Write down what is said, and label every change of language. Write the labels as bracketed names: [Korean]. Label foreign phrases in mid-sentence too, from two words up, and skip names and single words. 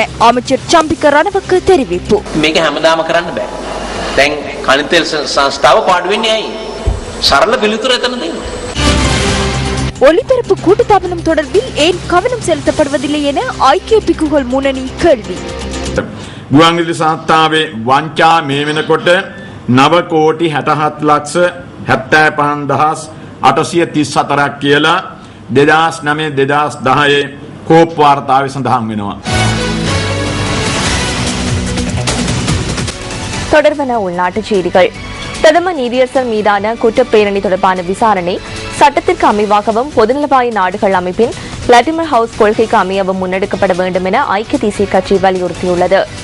[Tamil] அமைச்சர் சம்பிக்க ரணவுக்கு தெரிவிப்பு. ஒலிபரப்பு கூட்டுத்தாபனம் தொடர்பில் ஏன் கவனம் செலுத்தப்படுவதில்லை என ஐக்கிய பிக்குகள் முன்னணி கேள்வி. [Sinhala] ගුවන්විදුලි සංස්ථාවේ වංචා මේ වෙනකොට 9 කෝටි 67 ලක්ෂ 75834ක් කියලා 2009-2010 කෝප් වාර්තාවේ සඳහන් වෙනවා. [Tamil] தொடர்பான உள்நாட்டுச் செய்திகள். பிரதம நீதியரசர் மீதான குற்றப்பேரணி தொடர்பான விசாரணை சட்டத்திற்கு அமைவாகவும் பொதுநலவாய நாடுகள் அமைப்பின் லட்டிமர் ஹவுஸ் கொள்கைக்கு அமையவும் முன்னெடுக்கப்பட வேண்டும் என ஐக்கிய தேசிய கட்சி வலியுறுத்தியுள்ளது.